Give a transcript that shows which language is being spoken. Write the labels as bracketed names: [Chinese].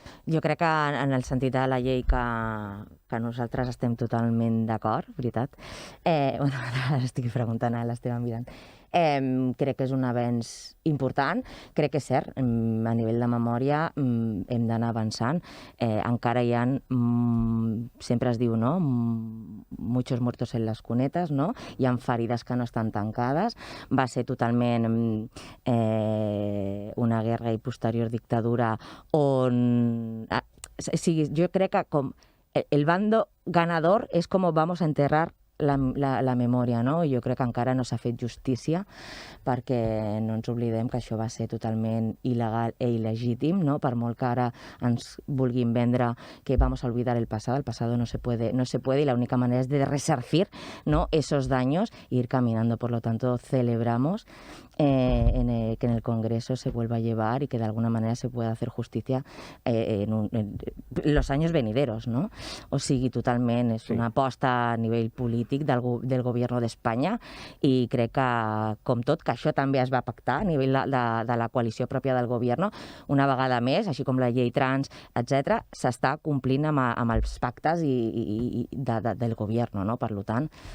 [Catalan] Jo crec que en el sentit de la llei que nosaltres estem totalment d'acord, veritat. Estic preguntant a l'Esteve mirant. Crec que és un avenç important. Crec que és cert, a nivell de memòria hem d'anar avançant. Encara hi ha, sempre es diu, no?, [Spanish] muchos muertos en las cunetas, [Catalan] no? Hi ha ferides que no estan tancades. Va ser totalment una guerra i posterior dictadura on... Jo crec que com [Spanish] el bando ganador [Catalan] és com [Spanish] vamos a enterrar [Catalan] la memòria, no? Jo crec que encara no s'ha fet justícia, perquè no ens oblidem que això va ser totalment il·legal i il·legítim, no? Per molt que ara ens vulguin vendre que [Spanish] vamos a olvidar el pasado no se puede, y la única manera es de resarcir, ¿no?, esos daños e ir caminando. Por lo tanto, celebramos que en el Congreso se vuelva a llevar y que de alguna manera se pueda hacer justicia en los años venideros, no? [Catalan] O sigui, totalment, és una aposta a nivell polític del govern d'Espanya, i crec que, com tot, que això també es va pactar a nivell de la coalició pròpia del govern. Una vegada més, així com la llei trans, etc., s'està complint amb els pactes del govern, no? Per tant...